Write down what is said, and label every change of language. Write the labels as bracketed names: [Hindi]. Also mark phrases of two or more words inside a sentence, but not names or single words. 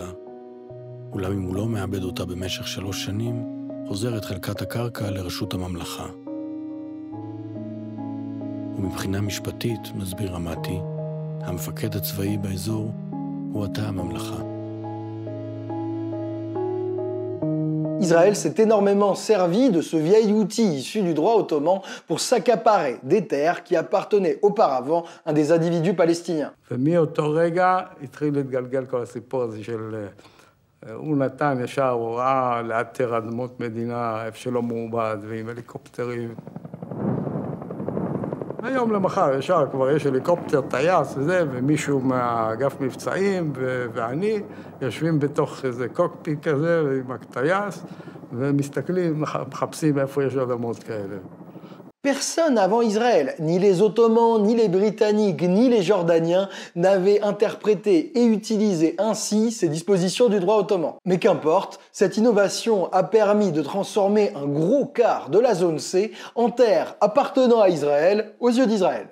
[Hebrew] אולם אם הוא לא מאבד אותה במשך 3 שנים, חוזרת חלקת הקרקע לרשות הממלכה. ומבחינה משפטית, מסביר רמתי, המפקד הצבאי באזור הוא התא הממלכה. [French] Israël s'est énormément servi de ce vieil outil issu du droit ottoman pour s'accaparer des terres qui appartenaient auparavant à des individus palestiniens. [Hebrew] ומאותו רגע התחיל להתגלגל כל הסיפור הזה של הוא נתן ישר הוראה לאתר אדמות מדינה איפה שלא מעובד ועם הליקופטרים. היום למחר ישר כבר יש הליקופטר, טייס וזה, ומישהו מהאגף מבצעים ואני יושבים בתוך איזה קוקפיט כזה עם הטייס ומסתכלים, מחפשים איפה יש אדמות כאלה. [French] Personne avant Israël, ni les Ottomans, ni les Britanniques, ni les Jordaniens, n'avaient interprété et utilisé ainsi ces dispositions du droit ottoman. Mais qu'importe, cette innovation a permis de transformer un gros quart de la zone C en terre appartenant à Israël aux yeux d'Israël.